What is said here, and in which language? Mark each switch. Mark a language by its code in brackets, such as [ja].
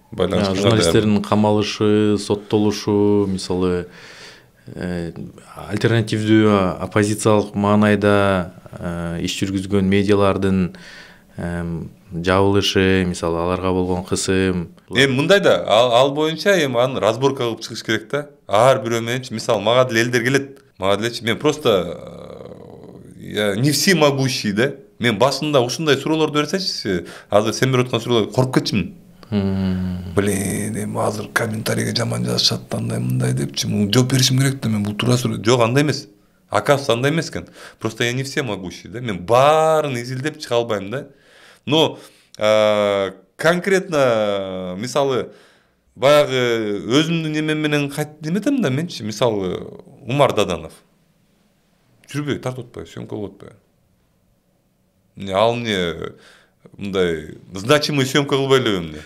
[ky] Журналисттердин камалышы, соттолушу, мисалы альтернативдүү оппозициялык маанайда иш жүргүзгөн медиалардын жабылышы, мисалы аларга болгон кысым. Мындай да, ал боюнча аны разборка кылып чыгыш керек да. Ар бирөө мененчи, мисалы мага деле элдер келет. Мага делечи, мен [ru] просто не всемогущий [ky] да. Мен башында ушундай суроолорду берсечи, азыр сен берип аткан суроолорго коруп кетчимин. Блин, азыр комментарийге жаман жазышат, андай мындай депчи, жооп беришим керек да, мен бул туура суроо. Жок, андай эмес. [ru] Оказывается, [ky] андай эмес экен. [ru] Просто я не всемогущий да. [ky] Мен баарын изилдеп чыга албайм да. Но конкретно, мисалы, баягы өзүмдүн немем менен неметем да менчи, мисалы, Умар Даданов. Жүрбөй, тартып атпайбы, съемка кылып атпайбы. Ал эмне мындай значимый съемка кылбай эле эмне?